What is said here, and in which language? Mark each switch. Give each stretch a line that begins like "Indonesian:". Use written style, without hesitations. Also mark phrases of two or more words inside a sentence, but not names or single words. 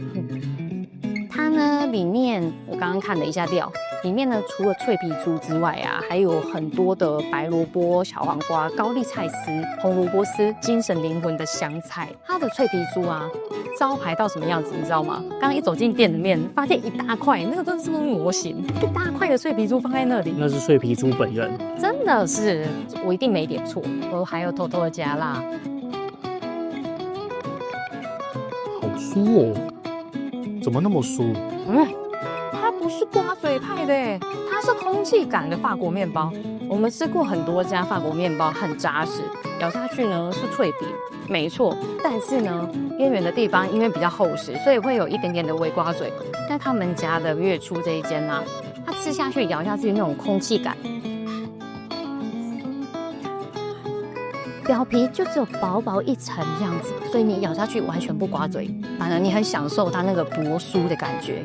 Chinese: 它呢裡面我剛剛看了一下料，裡面呢除了脆皮豬之外啊，還有很多的白蘿蔔、小黃瓜、高麗菜絲、紅蘿蔔絲、精神靈魂的香菜。它的脆皮豬啊，招牌到什麼樣子你知道嗎？剛剛一走進店裡面，發現一大塊，那個真的是模型，一大塊的脆皮豬放在那裡。那是脆皮豬本人，真的是，我一定沒點錯。我還有偷偷的加辣，好酥哦。怎麼那麼酥？它不是刮嘴派的，它是空氣感的法國麵包。我們吃過很多家法國麵包，很扎實，咬下去呢是脆皮，沒錯。但是呢，邊緣的地方因為比較厚實，所以會有一點點的微刮嘴。但他們家的越粗這一間呢，它吃下去、咬下去那種空氣感，表皮就只有薄薄一層這樣子，所以你咬下去完全不刮嘴，反而你很享受它那個薄酥的感覺。